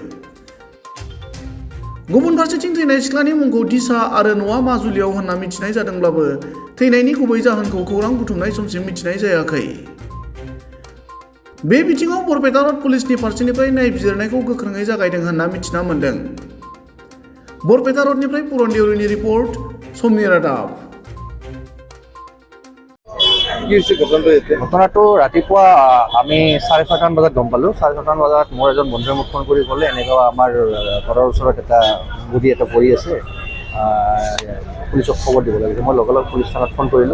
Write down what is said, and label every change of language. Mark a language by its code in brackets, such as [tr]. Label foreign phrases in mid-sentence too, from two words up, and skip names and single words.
[brx] गुबुन फारसेथिं थैनाय सिख्लानि मुंखौ दिसा आरो न'आ माजुलियाव होनना मिथिनाय जादोंब्लाबो थैनायनि गुबै जाहोनखौ खौरां बुथुमनाय समसिम मिथिनाय जायाखै। बे बिथिङाव बरपेटा रोड पुलिसनि फारसेनिफ्राय नायबिजिरनायखौ गोख्रोङै जागायदों होनना मिथिना मोन्दों। बरपेटा रोडनिफ्राय पुरन देउरिनि रिपर्ट, समनि रादाब। [as] ঘটনাটো ৰাতিপুৱা আমি 6:30 বজাত গম পালোঁ। 6:30 বজাত মোৰ এজন বন্ধুৱে মোক ফোন কৰি ক'লে এনেকুৱা আমাৰ ঘৰৰ ওচৰত এটা বডি এটা পৰি আছে, পুলিচক খবৰ দিব লাগিছে। মই লগে লগে পুলিচ থানাত ফোন কৰিলোঁ।